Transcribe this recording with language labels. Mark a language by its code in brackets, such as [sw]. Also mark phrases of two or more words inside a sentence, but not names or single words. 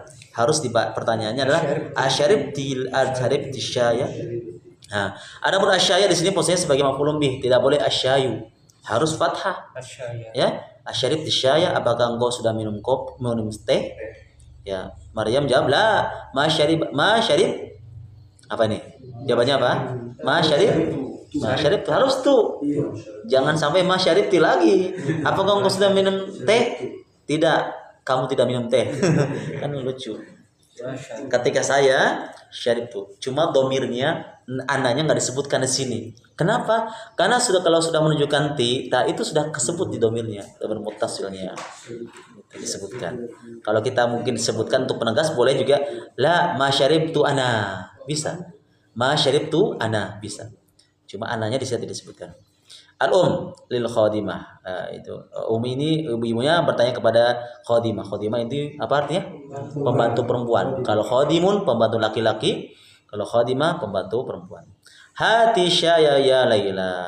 [id] Harus pertanyaannya adalah [ar] asyaribti syaya. [id] Nah, adapun asyaya di sini posisinya sebagai [ar] maf'ulun bih, [id] tidak boleh asyayu. Harus fathah. Ya, [ar] asyaribti syaya, [id] apakah engkau sudah minum teh? Ya, Maryam jawab, [ar] la ma syarib [id] apa ini? Jawabannya apa? [ar] Ma syarib [id] harus tuh. Jangan sampai [ar] ma syaribti [id] lagi. Apakah engkau sudah minum teh? Tidak, kamu tidak minum teh. Kan lucu. Ketika saya syaribtu, cuma domirnya anaknya nggak disebutkan di sini. Kenapa? Karena kalau sudah menunjukkan ta itu sudah kesebut di domirnya, domir muttasilnya disebutkan. Kalau kita mungkin disebutkan untuk penegas boleh juga, [ar] la ma syaribtu ana, bisa. Ma syaribtu ana, [id] bisa. Cuma anaknya di sini tidak disebutkan. [ar] Al-Um lil khadimah. [id] Itu ini ibunya bertanya kepada khadimah. Khadimah itu apa artinya? Pembantu perempuan. Kalau khadimun pembantu laki-laki, kalau khadimah pembantu perempuan. [ar] Hati syaya ya Laila.